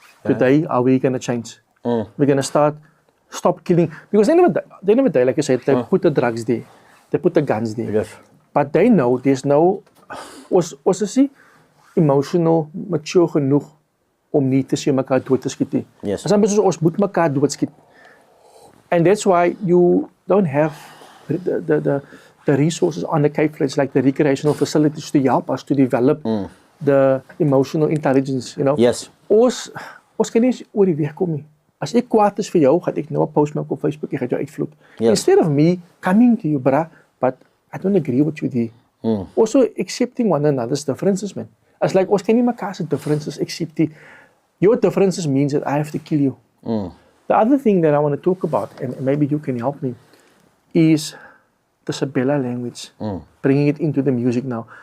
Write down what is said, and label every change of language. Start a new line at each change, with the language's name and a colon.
English: Today, are we going to change? We're going to stop killing, because they never die, like I said, they put the drugs there, they put the guns there, but they know there's no,
Afrikaans: ons is nie emotional, mature genoeg om nie te sê mekaar dood te skiet nie. Ons moet mekaar dood skiet.
English: And that's why you don't have the resources on the Cape Flats, like the recreational facilities to help us to develop the emotional intelligence, you know. Yes.
Afrikaans: Ons kan nie eens oor die weg kom nie. As ek kwaad is vir jou, gaan ek nou 'n post maak op Facebook, ek gaan jou uitvloed. Yes.
English: Instead of me coming to you, bruh, but I don't agree with you there. Also accepting one another's differences, man. As like,
Afrikaans: ons kan nie mekaar se differences accept nie.
English: Your differences means that I have to kill you. The other thing that I want to talk about, and maybe you can help me, is the Sabella language, bringing it into the music now.